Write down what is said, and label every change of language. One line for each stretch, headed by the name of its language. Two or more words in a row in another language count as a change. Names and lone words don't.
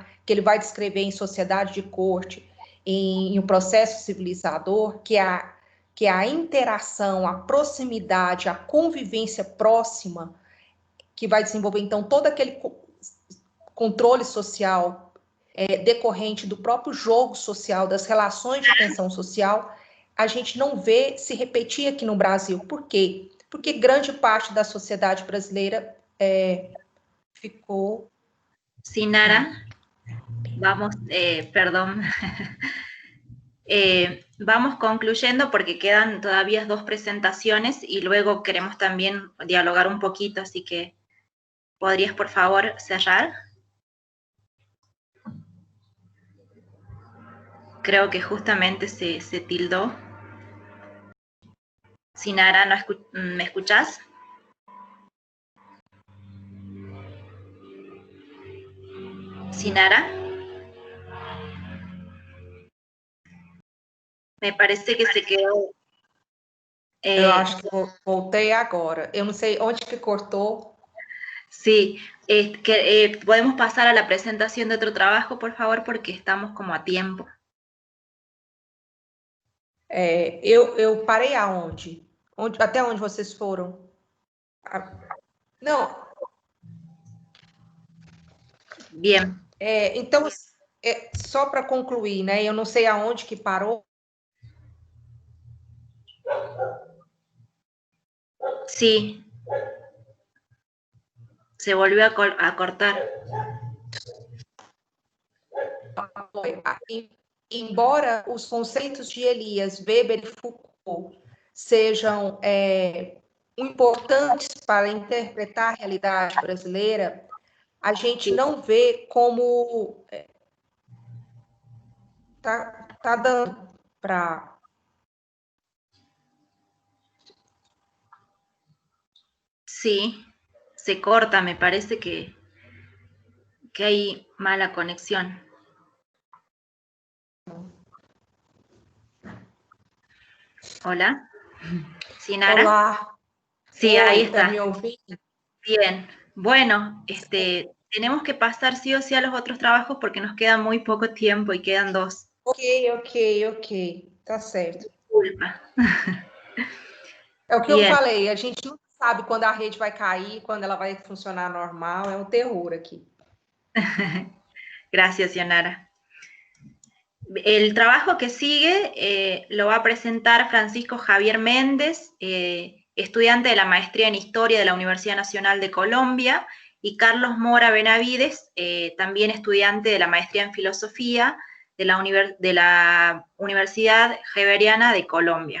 Portuguese: que ele vai descrever em Sociedade de Corte, em O Processo Civilizador, que é a interação, a proximidade, a convivência próxima, que vai desenvolver, então, todo aquele controle social decorrente do próprio jogo social, das relações de tensão social, a gente não vê se repetir aqui no Brasil. Por quê? porque grande parte da sociedade brasileira ficou...
Spanish: Sinara, vamos, perdón, vamos concluyendo porque quedan todavía 2 presentaciones y luego queremos también dialogar un poquito, así que ¿podrías por favor cerrar? Creo que justamente se tildó. Sinara, ¿me escuchás? Sinara. Me parece que se quedó...
Portuguese: Eu acho que voltei agora. Eu não sei onde que cortou.
Spanish: Sí, podemos pasar a la presentación de otro trabajo, por favor, porque estamos como a tiempo.
Portuguese: Eu parei aonde? Até onde vocês foram? Não.
Spanish: Bien.
Portuguese: Então, só para concluir, né? Eu não sei aonde que parou.
Spanish: Sí. Se volvió a cortar.
Portuguese: Embora os conceitos de Elias, Weber e Foucault sejam importantes para interpretar a realidade brasileira, a gente não vê como tá dando para...
Spanish: Sí, se corta, me parece que hay mala conexión. Hola. Sinara. Hola. Sí, ahí está. ¿Me ouví? Bien. Bueno, tenemos que pasar sí o sí a los otros trabajos porque nos queda muy poco tiempo y quedan 2.
Portuguese: Ok. Tá certo. Desculpa. É o que eu falei, a gente não sabe quando a rede vai cair, quando ela vai funcionar normal, é um terror aqui.
Spanish: Gracias, Sionara. El trabajo que sigue lo va a presentar Francisco Javier Méndez, estudiante de la maestría en Historia de la Universidad Nacional de Colombia, y Carlos Mora Benavides, también estudiante de la maestría en Filosofía de la Universidad Javeriana de Colombia.